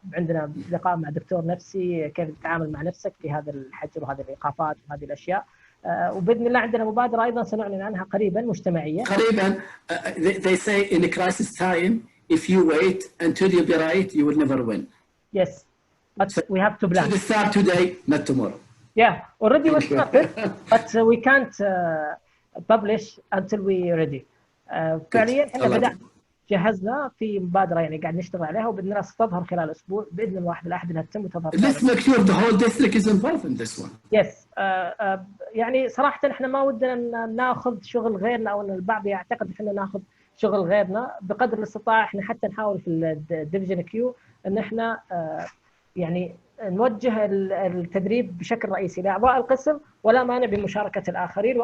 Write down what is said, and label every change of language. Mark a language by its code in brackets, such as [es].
[ar] عندنا لقاء مع دكتور نفسي كيف تتعامل مع نفسك في هذا الحجر وهذه الإيقافات وهذه الأشياء. وبإذن الله عندنا مبادرة أيضا سنعلن عنها قريبا مجتمعية. قريبا. [en] They say in a crisis time if you wait until you be right you will never win. Yes. But we have to plan. We start today, not tomorrow. Yeah, already we started, but we can't publish until we're ready. [ar] فعليا احنا بدأنا جهزنا في مبادرة يعني قاعد نشتغل عليها وبإذن الله ستظهر خلال أسبوع بإذن الله الأحد أنها تتم وتظهر. [en] Let's make sure the whole district is involved in this one. Yes. [ar] يعني صراحة احنا ما ودنا ناخذ شغل غيرنا أو أن البعض يعتقد احنا ناخذ شغل غيرنا. بقدر الاستطاعة احنا حتى نحاول في الديفيجن كيو أن احنا يعني نوجه التدريب بشكل رئيسي لاعضاء القسم ولا مانع بمشاركه الاخرين.